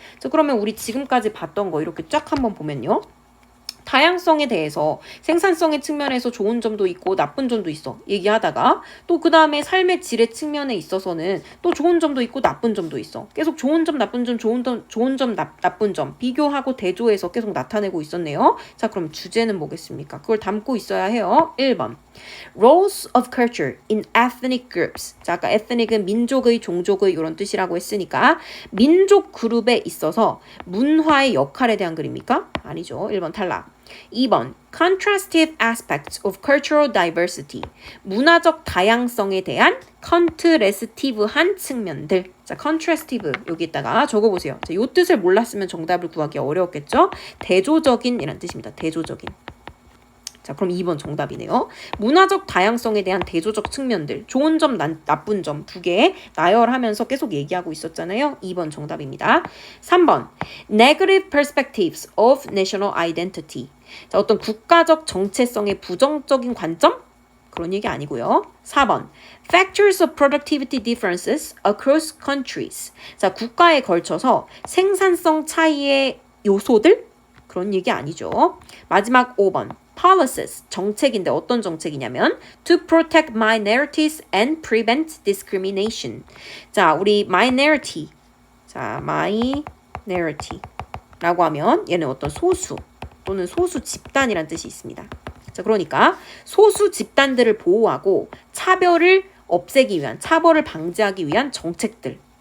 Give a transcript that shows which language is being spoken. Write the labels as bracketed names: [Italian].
[Korean] 자, 그러면 우리 지금까지 봤던 거 이렇게 쫙 한번 보면요. 다양성에 대해서 생산성의 측면에서 좋은 점도 있고 나쁜 점도 있어 얘기하다가 또 그 다음에 삶의 질의 측면에 있어서는 또 좋은 점도 있고 나쁜 점도 있어. 계속 좋은 점 나쁜 점 나쁜 점 비교하고 대조해서 계속 나타내고 있었네요. 자, 그럼 주제는 뭐겠습니까? 그걸 담고 있어야 해요. [English] 1번 Roles of culture in ethnic groups. [Korean] 자, 아까 ethnic은 민족의, 종족의 이런 뜻이라고 했으니까 민족 그룹에 있어서 문화의 역할에 대한 글입니까? 아니죠. 1번 탈락. [English] 2번 Contrastive aspects of cultural diversity. [Korean] 문화적 다양성에 대한 컨트레스티브한 측면들. 자, contrastive 여기다가 적어보세요. 자, 이 뜻을 몰랐으면 정답을 구하기 어려웠겠죠? 대조적인 이란 뜻입니다. 대조적인. 자, 그럼 2번 정답이네요. 문화적 다양성에 대한 대조적 측면들, 좋은 점, 나쁜 점 두 개 나열하면서 계속 얘기하고 있었잖아요. 2번 정답입니다. [English] 3번 Negative perspectives of national identity. [Korean] 자, 어떤 국가적 정체성의 부정적인 관점? 그런 얘기 아니고요. [English] 4번 Factors of productivity differences across countries. [Korean] 자, 국가에 걸쳐서 생산성 차이의 요소들? 그런 얘기 아니죠. 마지막 5번 [English] policies, [Korean] 정책인데 어떤 정책이냐면 [English] to protect minorities and prevent discrimination. [Korean] 자, 우리 minority. 자, minority라고 하면 얘는 어떤 소수 또는 소수 집단이란 뜻이 있습니다. 자, 그러니까 소수 집단들을 보호하고 차별을 없애기 위한, 차별을 방지하기 위한 정책들.